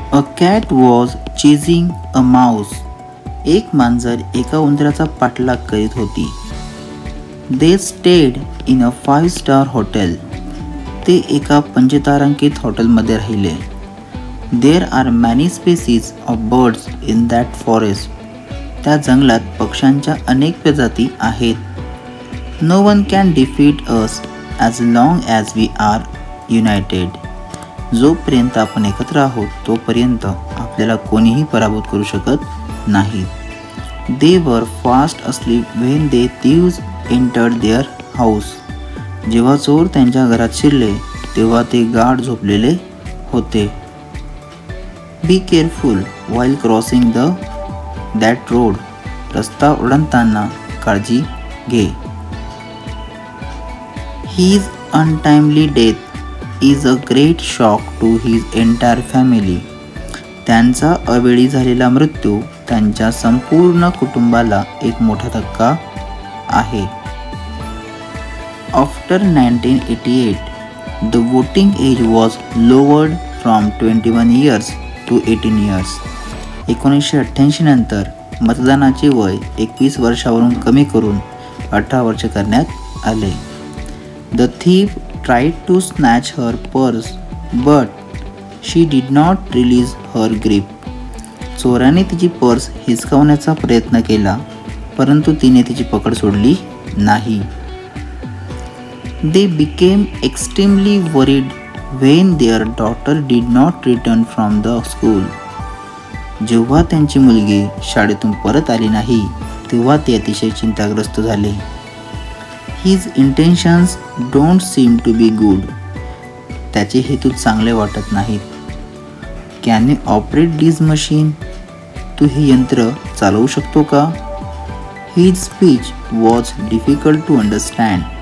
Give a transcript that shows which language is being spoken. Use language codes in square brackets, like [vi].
[en] A cat was chasing a mouse. [mr] एक मांजर एका उंदराचा पाठलाग करीत होती. [en] They stayed in a 5-star hotel. [mr] ते एका पंचतारांकित हॉटेलमध्ये राहिले. [en] There are many species of birds in that forest. [mr] त्या जंगलात पक्ष्यांच्या अनेक प्रजाती आहेत. [en] No one can defeat us as long as we are united. [mr] जोपर्यंत आपण एकत्र आहोत तोपर्यंत आपल्याला कोणीही पराभूत करू शकत नाही. [en] They were fast asleep when the thieves entered their house. [mr] जेव्हा चोर त्यांच्या घरात शिरले तेव्हा ते गाढ झोपलेले होते. [en] Be careful while crossing that road. [mr] रस्ता ओलांडताना काळजी घे. [en] His untimely death is a great shock to his entire family. [mr] त्यांचा अवेळी झालेला मृत्यू त्यांच्या संपूर्ण कुटुंबाला एक मोठा धक्का आहे. [en] After 1988, the voting age was lowered from 21 years to 18 years. [mr] 1988 नंतर मतदानाचे वय 21 वर्षावरून कमी करून 18 वर्ष करण्यात आले. [en] The thief tried to snatch her purse, but she did not release her grip. [mr] चोराने तिची पर्स हिसकावण्याचा प्रयत्न केला, परंतु तिने तिची पकड सोडली नाही. [en] They became extremely worried when their daughter did not return from the school. [mr] जेव्हा त्यांची मुलगी शाळेतून परत आली नाही, तेव्हा ते अतिशय चिंताग्रस्त झाले. [en] His intentions don't seem to be good. [mr] त्याचे हेतू चांगले वाटत नाहीत. [en] Can you operate this machine? [mr] तू हे यंत्र चालवू शकतो का? [en] His speech was difficult to understand.